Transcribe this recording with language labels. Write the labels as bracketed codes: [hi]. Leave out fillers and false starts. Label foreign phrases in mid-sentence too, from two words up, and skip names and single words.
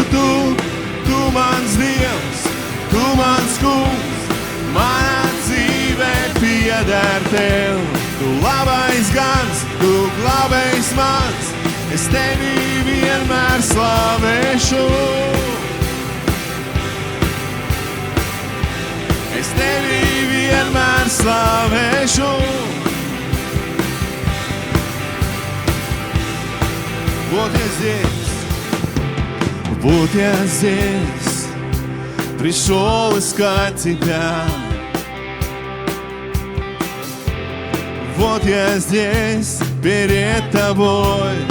[lv] Tu mans Dievs, Tu mans kungs, mana dzīve pieder Tev. Tu labais gans, Tu glābējs mans, es Tevi vienmēr slavēšu. Es Tevi vienmēr slavēšu. [ru] Вот я здесь, вот я здесь, пришел искать Тебя. Вот я здесь перед Тобой.